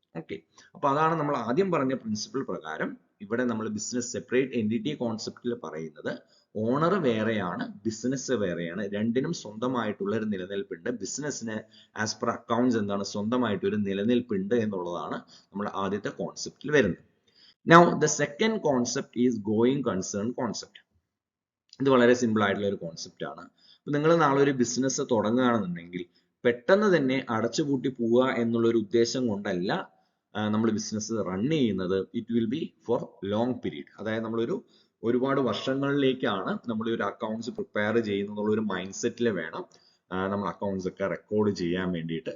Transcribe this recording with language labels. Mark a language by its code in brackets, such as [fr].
[ml] Okay, അപ്പൊ അതാണ് നമ്മൾ ആദ്യം പറഞ്ഞ പ്രിൻസിപ്പിൾ പ്രകാരം ഇവിടെ നമ്മൾ ബിസിനസ് സെപ്പറേറ്റ് എൻറ്റിറ്റി കോൺസെപ്റ്റിൽ പറയുന്നത് ഓണർ വേറെയാണ്, ബിസിനസ് വേറെയാണ്. രണ്ടിനും സ്വന്തമായിട്ടുള്ള ഒരു നിലനിൽപ്പുണ്ട്. ബിസിനസ്സിന് ആസ് പെർ അക്കൗണ്ട്സ് എന്താണ്? സ്വന്തമായിട്ട് ഒരു നിലനിൽപ്പുണ്ട് എന്നുള്ളതാണ് നമ്മുടെ ആദ്യത്തെ കോൺസെപ്റ്റിൽ വരുന്നത്. [en] Now the second concept is going concern concept. [ml] ഇത് വളരെ സിമ്പിൾ ആയിട്ടുള്ള ഒരു കോൺസെപ്റ്റ് ആണ്. അപ്പൊ നിങ്ങൾ നാളെ ഒരു ബിസിനസ് തുടങ്ങുകയാണെന്നുണ്ടെങ്കിൽ പെട്ടെന്ന് തന്നെ അടച്ചുപൂട്ടി പോവുക എന്നുള്ള ഒരു ഉദ്ദേശം കൊണ്ടല്ല നമ്മൾ ബിസിനസ് റൺ ചെയ്യുന്നത്. [en] It will be for long period. [ml] അതായത് നമ്മളൊരു ഒരുപാട് വർഷങ്ങളിലേക്കാണ് നമ്മൾ ഒരു അക്കൗണ്ട്സ് പ്രിപ്പയർ ചെയ്യുന്നുള്ള ഒരു മൈൻഡ് സെറ്റിൽ വേണം നമ്മൾ അക്കൗണ്ട്സ് ഒക്കെ റെക്കോർഡ് ചെയ്യാൻ വേണ്ടിയിട്ട്.